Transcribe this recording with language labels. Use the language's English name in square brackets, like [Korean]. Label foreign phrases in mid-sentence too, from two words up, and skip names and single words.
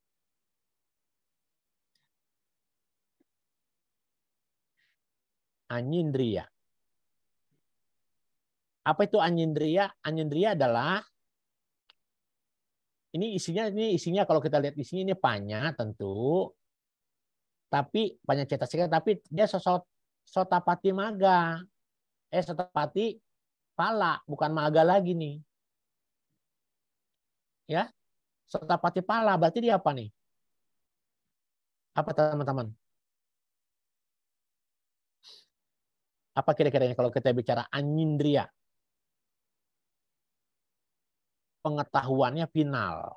[Indonesian] Anyindriya. Apa itu anyindriya? Anyindriya adalah ini isinya kalau kita lihat isinya ini panya tentu. Tapi [Pali] panya cetasika, [Indonesian] tapi dia [Pali] sotapati maga. Sotapati pala, [Indonesian] bukan maga lagi nih. Ya. [Pali] Sotapati pala [Indonesian] berarti dia apa nih? Apa teman-teman? Apa kira-kira ini kalau kita bicara anyindriya? Pengetahuannya final.